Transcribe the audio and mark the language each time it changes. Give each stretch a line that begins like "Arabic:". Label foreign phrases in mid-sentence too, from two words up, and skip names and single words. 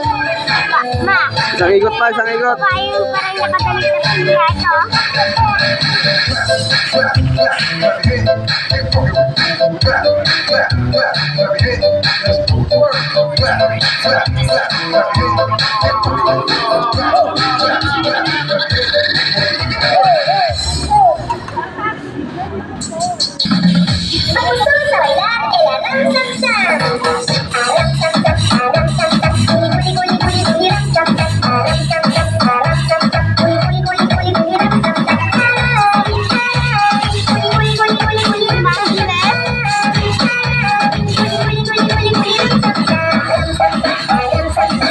Filipino: Isang ikot pa, isang ikot. Parang nakagalit na siya ito.
Spanish: Vamos a bailar el alam sam sam. Alam sam sam, alam sam sam. Kuli kuli kuli kuli ram sam sam. Alam sam sam, alam sam sam. Kuli kuli kuli kuli kuli ram sam sam. Hai hai. Kuli kuli kuli kuli kuli ram sam sam. Kuli kuli kuli kuli kuli ram sam sam. Alam sam sam, alam sam sam.